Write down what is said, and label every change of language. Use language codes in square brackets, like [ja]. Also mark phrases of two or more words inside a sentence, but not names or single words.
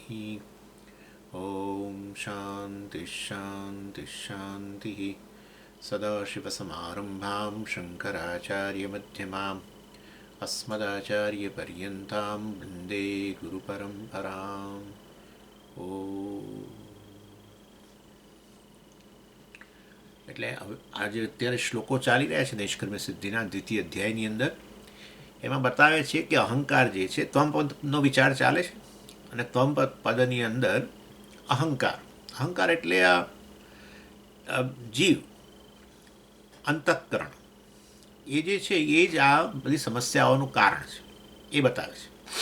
[sa] ॐ शान्तिः शान्तिः शान्तिः। सदाशिवसमारम्भां शङ्कराचार्यमध्यमाम् अस्मदाचार्यपर्यन्तां वन्दे गुरुपरम्पराम्। [gu] એટલે હવે આજે અત્યારે શ્લોકો ચાલી રહ્યા છે નૈષ્કર્મ્ય સિદ્ધિના દ્વિતીય અધ્યાયની અંદર. એમાં બતાવે છે કે અહંકાર જે છે ત્વમ પદનો વિચાર ચાલે છે અને ત્વમ પદની અંદર અહંકાર અહંકાર એટલે આ જીવ અંતઃકરણ એ જે છે એ જ આ બધી સમસ્યાઓનું કારણ છે એ બતાવે છે.